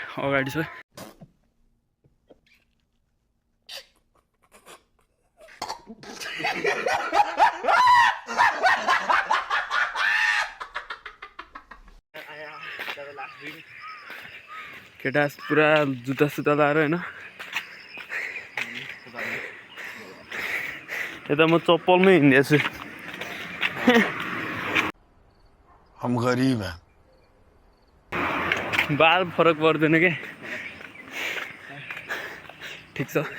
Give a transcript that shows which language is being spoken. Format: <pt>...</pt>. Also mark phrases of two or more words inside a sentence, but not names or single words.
<ne>अगाडि छ केटा पुरा जुत्ता सुत्ता लाएर होइन। यता म चप्पलमै हिँड्दैछु।</ne> <hi>हम गरीब हैं।</hi> <ne>बाल फरक पर्दैन क्या, ठिक छ।</ne>